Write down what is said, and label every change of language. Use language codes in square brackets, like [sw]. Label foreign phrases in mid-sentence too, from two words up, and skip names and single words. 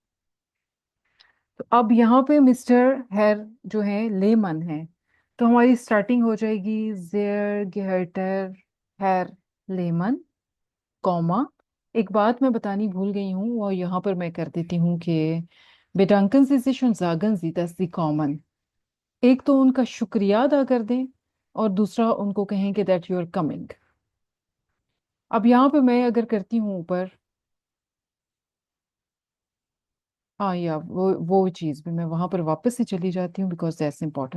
[hi] तो अब यहाँ पे मिस्टर हेर जो है लेमन है, तो हमारी स्टार्टिंग हो जाएगी [de] Sehr geehrter Herr Lehmann [hi] कॉमा। एक बात मैं बतानी भूल गई हूँ और यहाँ पर मैं कर देती हूँ कि [de] bedanken Sie sich und sagen Sie, dass Sie kommen। [hi] एक तो उनका शुक्रिया अदा कर दें और दूसरा उनको कहें कि [en] that you are coming. [hi] अब यहाँ पे मैं अगर करती हूँ ऊपर, हाँ या वो चीज़ भी मैं वहां पर वापस से चली जाती हूँ [en] because that's important.